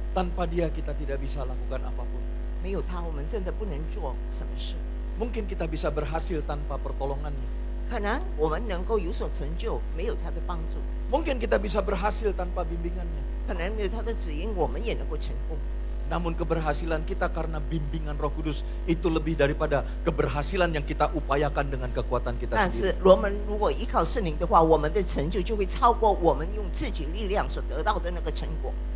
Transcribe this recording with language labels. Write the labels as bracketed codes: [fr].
[id] Tanpa Dia kita tidak bisa lakukan apapun. [zh] 没有他，我们真的不能做什么事。 [id] Mungkin kita bisa berhasil tanpa pertolongannya. [zh] 可能我们能够有所成就，没有他的帮助； [id] Mungkin kita bisa berhasil tanpa bimbingannya. [zh] 可能没有他的指引，我们也能够成功。 [id] Namun keberhasilan kita karena bimbingan Roh Kudus itu lebih daripada keberhasilan yang kita upayakan dengan kekuatan kita [zh] 但 [id] sendiri. [zh] 是，我们如果依靠圣灵的话，我们的成就就会超过我们用自己力量所得到的那个成果。